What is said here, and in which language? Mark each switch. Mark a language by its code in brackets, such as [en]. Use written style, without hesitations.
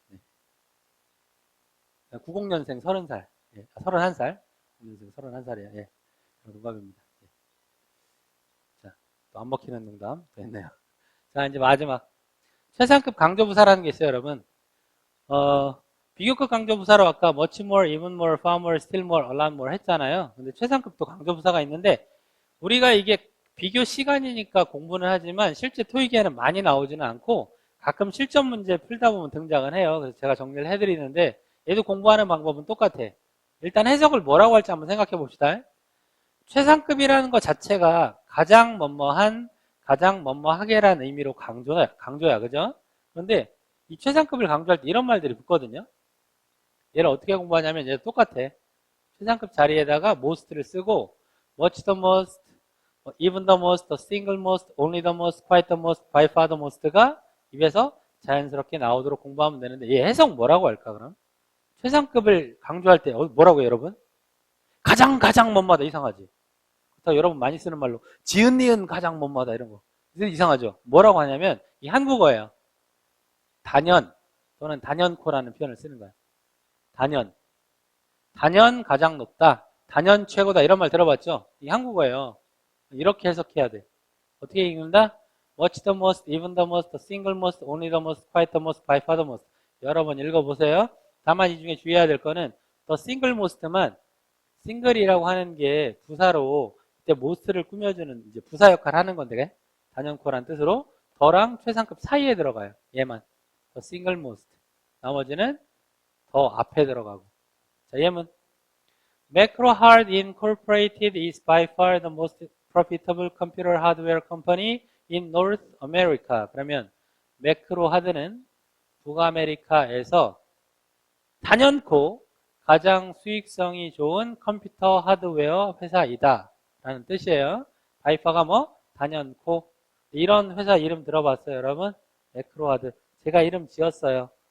[ko] 네. 90년생 30살. 예. 31살. 90년생 31살이에요. 예. 동갑입니다. 예. 자, 또 안 먹히는 농담 됐네요. 자, 이제 마지막. 최상급 강조부사라는 게 있어요, 여러분. 비교급 강조부사로 아까 [en] much more, even more, far more, still more, a lot more [ko] 했잖아요. 근데 최상급도 강조부사가 있는데 우리가 이게 비교 시간이니까 공부는 하지만 실제 토익에는 많이 나오지는 않고 가끔 실전 문제 풀다 보면 등장은 해요. 그래서 제가 정리를 해드리는데 얘도 공부하는 방법은 똑같아. 일단 해석을 뭐라고 할지 한번 생각해 봅시다. 최상급이라는 것 자체가 가장 뭐뭐한, 가장 뭐뭐하게라는 의미로 강조야, 그죠? 그런데 이 최상급을 강조할 때 이런 말들이 붙거든요. 얘를 어떻게 공부하냐면 얘 똑같아. 최상급 자리에다가 [en] most를 쓰고 much the most, even the most, the single most, only the most, quite the most, by far the most가 [ko] 입에서 자연스럽게 나오도록 공부하면 되는데 얘 해석 뭐라고 할까 그럼? 최상급을 강조할 때 뭐라고요, 여러분? 가장 뭐뭐하다 이상하지? 그렇다고 여러분 많이 쓰는 말로 지은 니은 가장 뭐뭐하다 이런 거 이상하죠? 뭐라고 하냐면 이 한국어예요. 단연 또는 단연코라는 표현을 쓰는 거야. 단연 가장 높다, 단연 최고다 이런 말 들어봤죠? 이 한국어예요. 이렇게 해석해야 돼. 어떻게 읽는다? [en] Much the most, even the most, the single most, only the most, quite the most, by far the most. [ko] 여러 번 읽어보세요. 다만 이 중에 주의해야 될 거는 [en] the single most [ko] 만 싱글이라고 하는 게 부사로 이때 most를 꾸며주는 이제 부사 역할을 하는 건데 단연코란 뜻으로 더랑 최상급 사이에 들어가요. 얘만 [en] the single most. [ko] 나머지는 더 앞에 들어가고. 자, 예문. [en] Macro Hard Incorporated is by far the most profitable computer hardware company in North America. [ko] 그러면 매크로 하드는 북아메리카에서 단연코 가장 수익성이 좋은 컴퓨터 하드웨어 회사이다 라는 뜻이에요. 바이파가 뭐? 단연코. 이런 회사 이름 들어봤어요, 여러분? 매크로하드. 제가 이름 지었어요.